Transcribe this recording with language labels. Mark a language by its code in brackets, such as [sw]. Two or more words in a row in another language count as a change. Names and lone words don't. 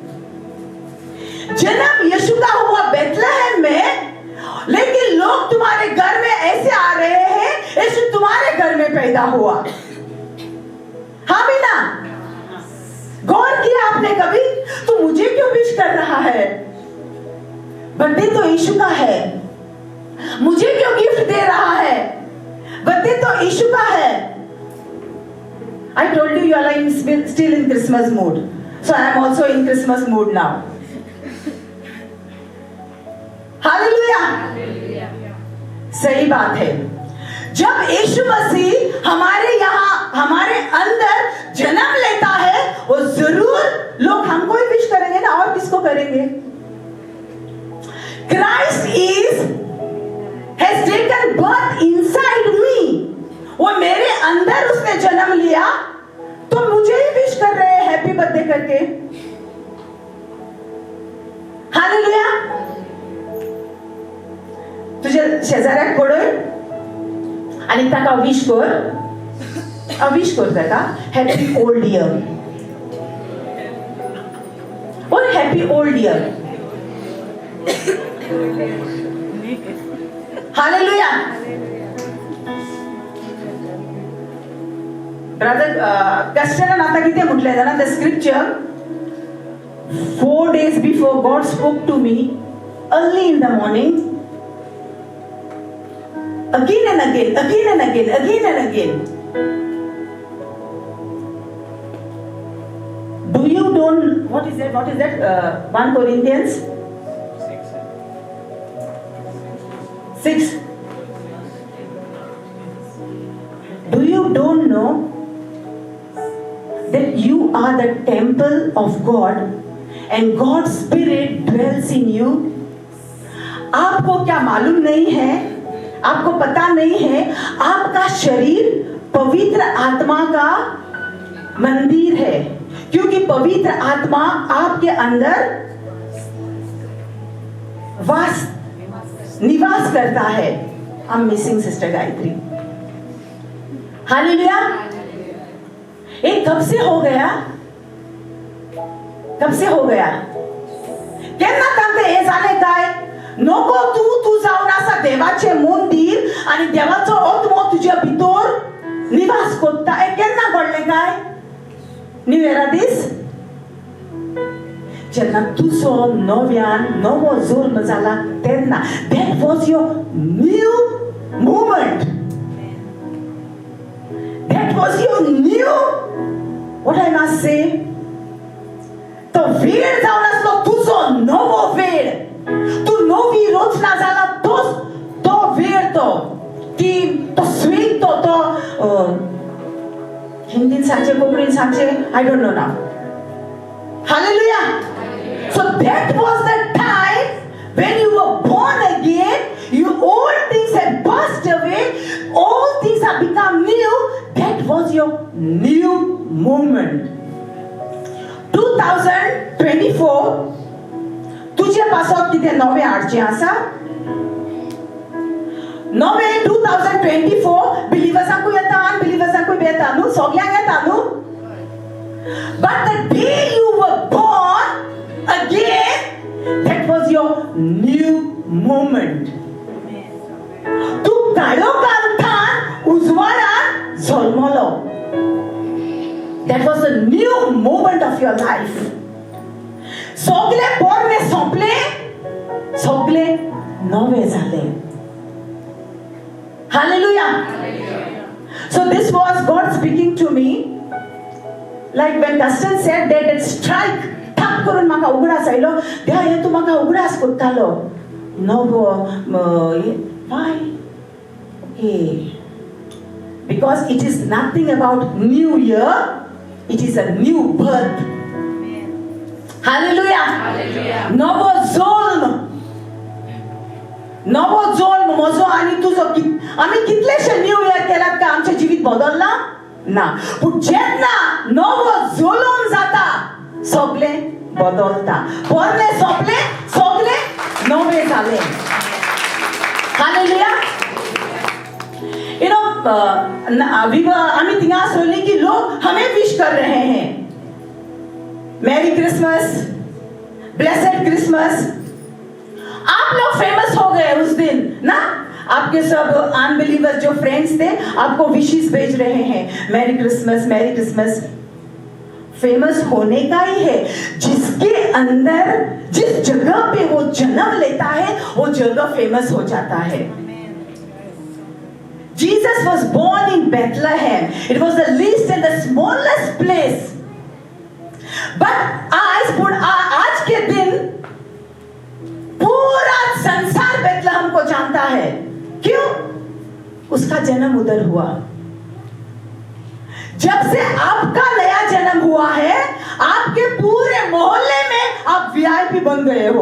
[hi] जन्म यीशु का हुआ बेथलेहम में, लेकिन लोग तुम्हारे घर में ऐसे आ रहे हैं, यीशु तुम्हारे घर में पैदा हुआ. हाँ भी ना? गौर किया आपने कभी? तो मुझे क्यों विश कर रहा है? बर्थडे तो यीशु का है, मुझे क्यों गिफ्ट दे रहा है? बर्थडे तो यीशु का है. [en] I told you all are still in Christmas mood, so I am also in Christmas mood now. Hallelujah. [hi] सही बात है. जब यीशु मसीह हमारे यहाँ, हमारे अंदर जन्म लेता है, वो जरूर लोग हमको ही विश करेंगे ना, और किसको करेंगे? [en] Christ has taken birth inside me. [hi] वो मेरे अंदर उसने जन्म लिया, तो मुझे ही विश कर रहे हैं [en] happy birthday [hi] करके. हालेलुया. [kok] तुझे शेजाऱ्याक पडोय आणि ताका विश कर ताका [en] happy old year. और happy old year. [kok] हालेलुया. ब्रदर कस्टन आता किती म्हटले जाणा [en] the scripture 4 days before God spoke to me early in the morning, again and again, again and again, again and again. Do you don't, what is that 1 Corinthians 6. Do you don't know that you are the temple of God and God's Spirit dwells in you? [hi] आपको क्या मालूम नहीं है, आपको पता नहीं है, आपका शरीर पवित्र आत्मा का मंदिर है, क्योंकि पवित्र आत्मा आपके अंदर निवास करता है. [en] I'm missing Sister Gayatri. [hi] हालेलुया. एक कब से हो गया? कब से हो गया? [kok] केन्ना तांते हे जाले काय? नको तू जाऊन असा देवाचे मंदिर आणि देवाचो आत्मा तुझ्या भितर निवास करता. हे केन्ना घडले काय? [en] new year [kok] दीस जेन्ना तुझो नवो जल्म जाला तेन्ना [en] that was your new moment. That was your new, what I must say, [kok] तो वेळ जावन आसलो तुझो नवो वेळ. तू नवी रचना जाला तो वेळ तो स्वीट तो हिंदीन सांगचे कोंकणीन सांगचे [en] I don't know now. Hallelujah. So that was the time when you were born again. You old things have passed away, all things have become new. That was your new moment. [kok] 2024 तुझे पासत कितें नवे हाडचें आसा? नवे 2024 बिलिवर्सांकूय येता अनबिलिवर्सांकूय येता न्हू, सगळ्यांक येता न्हू. [en] But the day you were born again, that was your new moment. [kok] तू काळोखांतल्यान उजवाडांत जल्मलो. [en] That was a new moment of your life. [kok] सगळे पोरणे सोंपले, सगळे नवे जाले. [en] Hallelujah. So this was God speaking to me. Like when Dustin said that it strike, tap [kok] करून म्हाका उगडास आयलो. देवा हे तू म्हाका उगडास कोत्तालो. [en] नवो why? Okay. Because it is nothing about new year. It is a new birth. Hallelujah. Hallelujah. [kok] नवो जल्म म्हजो आनी तुजो आमी कितलेशे [en] new year [kok] केलात का आमचे जिवीत बदलला ना. पूण जेन्ना नवो जल्म जाता सगळे बदलता. पोरणे सोंपले, सगळे नवे जाले. हालेलुया. [en] You know, [kok] आमी थिंगा आसलोली [hi] की लोग हमें विश कर रहे हैं. [en] Merry Christmas, Blessed Christmas. [hi] आप लोग फेमस हो गए उस दिन ना. आपके सब अनबिलीवर्स जो फ्रेंड्स थे आपको विशेस भेज रहे हैं. [en] Merry Christmas, Merry Christmas. [hi] फेमस होने का ही है. जिसके अंदर जिस जगह पे वो जन्म लेता है वो जगह फेमस हो जाता है. [en] Jesus was born in Bethlehem. It was the least and the smallest place. [hi] But आज के दिन पूरा संसार बेथलेहम को जानता है. क्यों? उसका जन्म उधर हुआ. जब से आपका नया जन्म हुआ है आपके पूरे मोहल्ले में आप VIP बन गए हो.